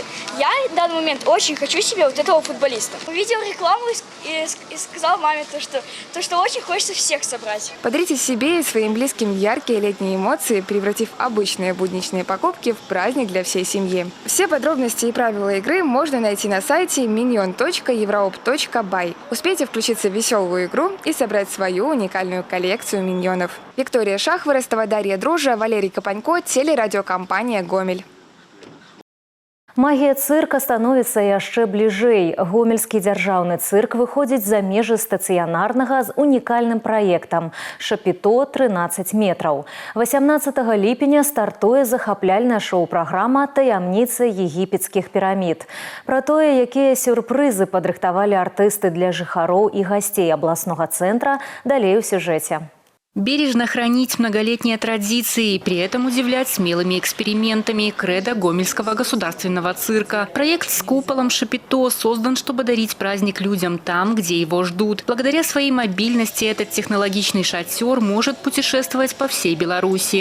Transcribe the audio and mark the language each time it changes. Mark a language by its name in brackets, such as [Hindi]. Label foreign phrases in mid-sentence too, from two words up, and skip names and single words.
[Russian] Я в данный момент очень хочу себе вот этого футболиста. Увидел рекламу и сказал маме, что очень хочется всех собрать. Подарите себе и своим близким яркие летние эмоции, превратив обычные будничные покупки в праздник для всей семьи. Все подробности и правила игры можно найти на сайте minion.europe.by. Успейте включиться в веселую игру и собрать свою уникальную коллекцию миньонов. Виктория Шахворостова, Дарья Дружа, Валерий Капанько, телерадиокомпания «Гомель». [Belarusian] Магія цырка становіцца яшчэ бліжэй. Гомельскі дзяржаўны цырк выходзіць за межы стацыянарнага з унікальным праектам «Шапіто 13 метраў». 18 ліпеня стартуе захапляльная шоу-праграма «Таямніцы егіпецкіх пірамід». Пра тое, якія сюрпрызы падрыхтавалі артысты для жыхароў і гасцей абласнога цэнтра, далей у сюжэце. [Russian] Бережно хранить многолетние традиции и при этом удивлять смелыми экспериментами – кредо Гомельского государственного цирка. Проект с куполом «Шапіто» создан, чтобы дарить праздник людям там, где его ждут. Благодаря своей мобильности этот технологичный шатер может путешествовать по всей Беларуси.